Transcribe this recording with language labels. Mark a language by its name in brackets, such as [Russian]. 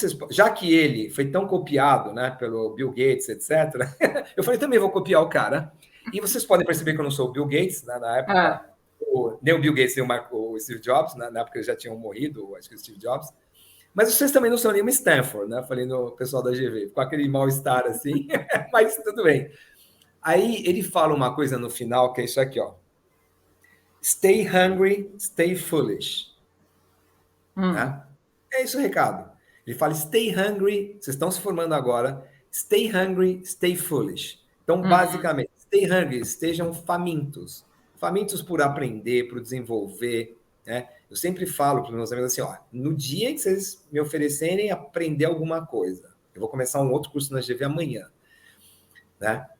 [Portuguese] Já que ele foi tão copiado, né, pelo Bill Gates, etc., eu falei, também vou copiar o cara. E vocês podem perceber que eu não sou o Bill Gates, né, na época. nem o Bill Gates, nem o Steve Jobs, na época eles já tinham morrido, acho que o Steve Jobs. Mas vocês também não são nenhuma Stanford, né? Falei no pessoal da GV, com aquele mal-estar assim, mas tudo bem. Aí ele fala uma coisa no final, que é isso aqui, ó. [English] Stay hungry, stay foolish. [Portuguese] Né? É isso o recado. Ele fala, [English] stay hungry, [Portuguese] vocês estão se formando agora, [English] stay hungry, stay foolish. [Portuguese] Então, basicamente, [English] stay hungry, [Portuguese] estejam famintos. Famintos por aprender, por desenvolver, né? Eu sempre falo para os meus amigos assim, ó, no dia que vocês me oferecerem aprender alguma coisa, eu vou começar um outro curso na GV amanhã, né?